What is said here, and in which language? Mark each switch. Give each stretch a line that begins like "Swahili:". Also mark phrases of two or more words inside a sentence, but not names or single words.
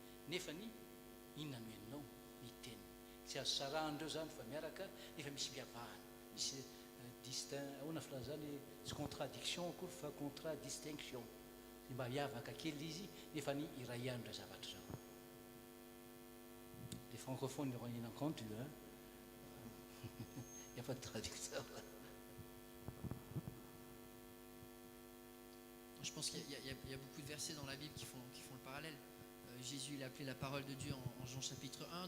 Malagasy: Nefa ny inona no henonao ny teny. Tsy azo sarahandreo zany fa miaraka nefa misy mpiavahana, misy ahoana filaza zany tsy contradiction akory fa contradistinction. Mba miavaka kely izy nefa ny iray ihany ireo zavatra zao.
French: Les francophones n'auront rien entendu, hein? Il n'y a pas de traducteur. Je pense qu'il y a beaucoup de versets dans la Bible qui font le parallèle. Jésus, il a appelé la parole de Dieu en Jean chapitre 1.